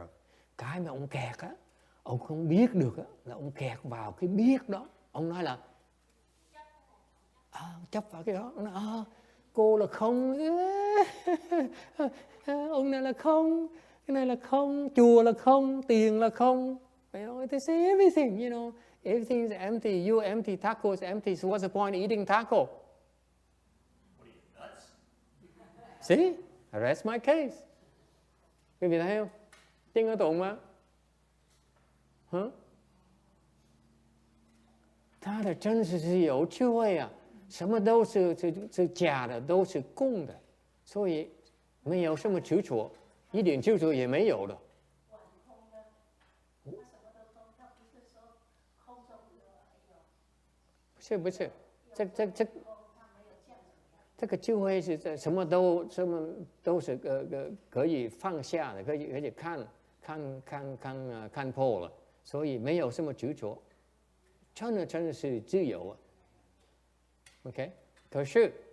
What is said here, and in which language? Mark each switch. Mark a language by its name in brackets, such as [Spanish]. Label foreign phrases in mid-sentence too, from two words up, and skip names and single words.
[Vietnamese] Cái mà ông kẹt á, ông không biết được á, là ông kẹt vào cái biết đó. Ông nói là chấp vào cái đó. Ông nói cô là không, ông này là không, cái này là không, chùa là không, tiền là không. [English] You know, they say everything, you know, everything is empty. You empty, taco is empty. So what's the point of eating taco? What are you, nuts? See? I rest my case. [Vietnamese] Quý vị thấy không? Chân ở tụng mà. Hả? [Chinese] 他的真实是有智慧啊，什么都是假的，都是空的，所以没有什么执着，一点执着也没有了。不是，这个智慧是什么都是可以放下的，可以看破了，所以没有什么执着，真的是自由啊。OK， 可是